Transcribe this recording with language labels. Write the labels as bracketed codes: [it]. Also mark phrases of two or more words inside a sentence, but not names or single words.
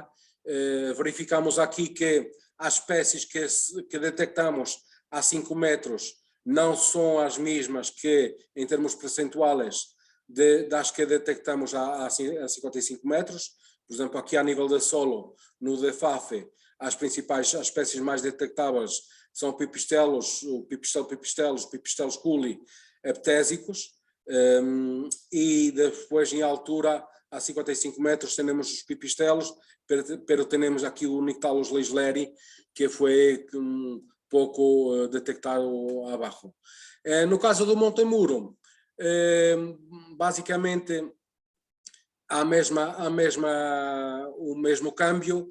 [pt] Verificamos aqui que as espécies que detectamos a 5 metros não são as mesmas que, em termos percentuais, das que detectamos a 55 metros. Por exemplo, aqui a nível de solo, no de Fafe, as espécies mais detectáveis são pipistelos, pipistelos culi, eptésicos, e depois em altura, a 55 metros, temos os pipistelos, pero temos aqui o Nyctalos leisleri, que foi pouco detectado abaixo. No caso do Montemuro, basicamente o mesmo câmbio.